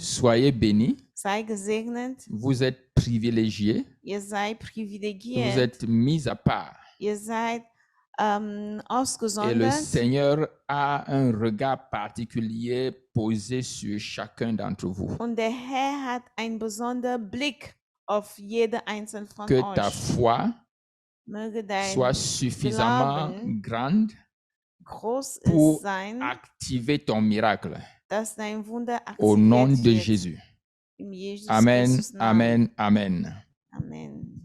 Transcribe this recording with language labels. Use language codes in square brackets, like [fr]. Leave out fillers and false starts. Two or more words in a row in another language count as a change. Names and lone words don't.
[fr] Soyez bénis, [de] Sei gesegnet, [fr] vous êtes privilégiés, [de] ihr seid [fr] vous [de] privilegiert, [fr] êtes mis à part. [de] ihr seid [fr] Et le [de] ausgesondert [fr] Seigneur a un regard particulier posé sur chacun d'entre vous. [de] und der Herr hat einen besonderen Blick auf jede einzelne von [fr] Que ta [de] euch. [fr] foi [de] Möge dein [fr] soit suffisamment [de] Glauben [fr] grande [de] groß [fr] pour [de] sein, [fr] activer ton miracle. [de] dass dein Wunder [fr] Au nom [de] aktiviert [fr] de [de] wird. [fr] Jésus. [de] Im Jesus [fr] Amen, [de] Christus Namen. [fr] amen, amen. [de] Amen.